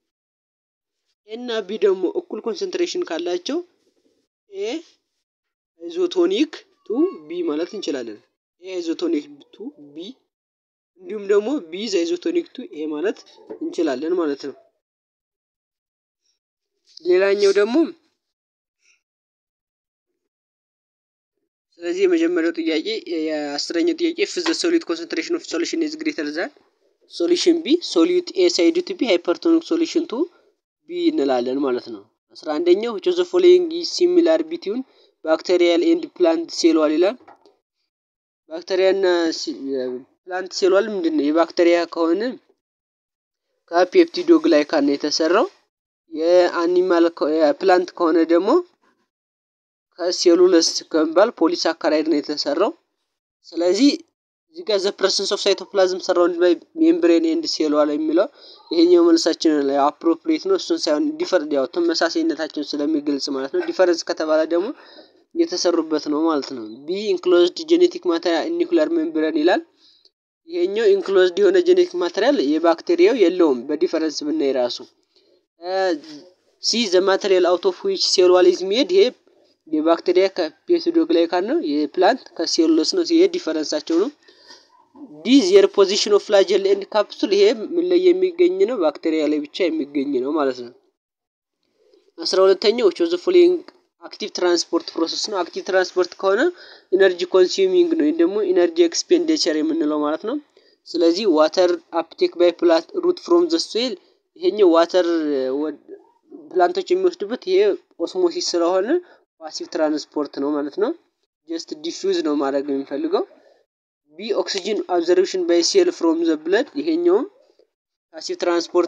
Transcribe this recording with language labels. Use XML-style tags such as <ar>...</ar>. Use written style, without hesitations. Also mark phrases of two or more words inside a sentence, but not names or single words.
<am>ኤ እና ቢ ደግሞ እኩል ኮንሰንትሬሽን ካላቸው ኤ</am> <en>isotonic to B</en> <am>ማለት እንችላለን። ኤ</am> <en>isotonic to B</en> <am>እንዲሁም ደግሞ ቢ</am> <en>isotonic to A</en> <am>ማለት እንችላለን ማለት ነው። ሌላኛው ደግሞ ስለዚህ የመጀመሪያው ጥያቄ የአስረኛው ጥያቄ</am> <en>if the solute concentration of solution is greater than solution B solute A side to B</en> <am>hypertonic solution to B እንላለን ማለት ነው። 11ኛው</am> <en>which of the following is similar between bacterial and plant cell wall</en> <am>ይላል። ባክቴሪያ እና</am> <en>plant cell wall</en> <am>ምንድነው? የባክቴሪያ ከሆነ ከፔፕቲዶግላይካን ነው የተሰራው። የአኒማል ፕላንት ከሆነ ደግሞ ከሴሉለስ ከሚባል ፖሊሳካራይድ ነው የተሰራው። ስለዚህ እዚህ ጋር</am> <en>the presence of cytoplasm surrounded by membrane and cell wall</en> <am>የሚለው ይሄኛው መልሳችን ላይ አፕሮፕሪየት ነው። እሱን ሳይሆን ዲፈረንት ያው ተመሳሳይነታቸውን ስለሚገልጽ ማለት ነው። ዲፈረንስ ከተባለ ደግሞ የተሰሩበት ነው ማለት ነው። ቢ</am> <en>enclosed genetic material nuclear membrane</en> <am>ይላል። ይሄኛው ኢንክሎዝድ የሆነ</am> <en>genetic material</en> <am>የባክቴሪያው የለውም በዲፈረንስ ብናይ ራሱ። ሲ</am> <en>the material out of which cell wall is made</en> <am>ይሄ የባክቴሪያ ከፔፕቲዶግላይካን ነው። የፕላንት ከሴሉሎስ ነው። ይሄ ዲፈረንሳቸው ነው። ዲ</am> <en>their position of flagella and capsule</en> <am>ይሄ ምን ላይ የሚገኝ ነው? ባክቴሪያ ላይ ብቻ የሚገኝ ነው ማለት ነው። 12ኛው</am> <en>which of the following active transport process</en> <am>ነው?</am> <en>active transport</en> <am>ከሆነ</am> <en>energy consuming</en> <am>ነው ደግሞ</am> <en>energy expenditure</en> <am>የምንለው ማለት ነው። ስለዚህ</am> <en>water uptake by plant root from the soil</en> <am>ይሄኛው water ፕላንቶች የሚወስዱበት ይሄ ኦስሞሲስ ስለሆነ</am> <en>passive transport</en> <am>ነው ማለት ነው።</am> <en>just diffuse</en> <am>ነው ማድረግ የሚፈልገው። ቢ</am> <en>oxygen absorption by cell from the blood</en> <am>ይሄኛው</am> <en>passive transport</en>